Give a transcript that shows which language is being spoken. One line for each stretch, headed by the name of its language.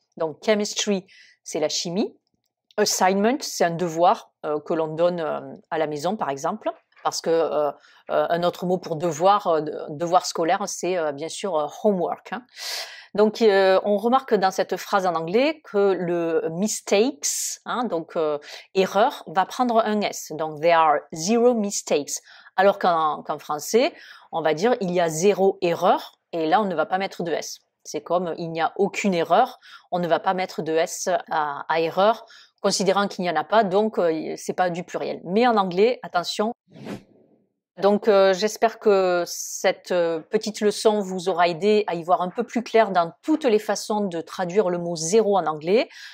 French: Donc, chemistry, c'est la chimie. Assignment, c'est un devoir que l'on donne à la maison, par exemple. Parce que un autre mot pour devoir, devoir scolaire, c'est bien sûr homework. Donc, on remarque dans cette phrase en anglais que le mistakes, donc erreur, va prendre un S.
English: Donc, there are 0 mistakes.
French: Alors qu'en français, on va dire il y a 0 erreur, et là, on ne va pas mettre de S. C'est comme il n'y a aucune erreur, on ne va pas mettre de S à erreur, considérant qu'il n'y en a pas, donc c'est pas du pluriel. Mais en anglais, attention. Donc j'espère que cette petite leçon vous aura aidé à y voir un peu plus clair dans toutes les façons de traduire le mot zéro en anglais.